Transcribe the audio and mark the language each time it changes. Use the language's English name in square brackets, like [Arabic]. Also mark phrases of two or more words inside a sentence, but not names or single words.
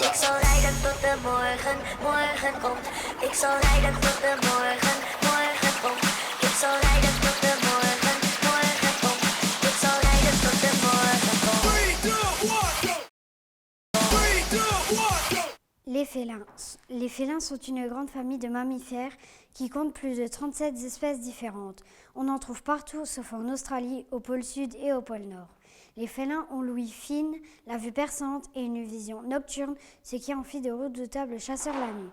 [Dutch] Ik zal rijden tot de morgen, morgen komt. Ik zal rijden tot de morgen, morgen komt. Ik zal rijden tot de morgen, morgen komt. Ik zal rijden tot de morgen komt. 3, 2, 1, go! [French] Les félins. Les félins sont une grande famille de mammifères qui compte plus de 37 espèces différentes. On en trouve partout sauf en Australie, au pôle sud et au pôle nord. Les félins ont l'ouïe fine, la vue perçante et une vision nocturne, ce qui en fait de redoutables chasseurs la nuit.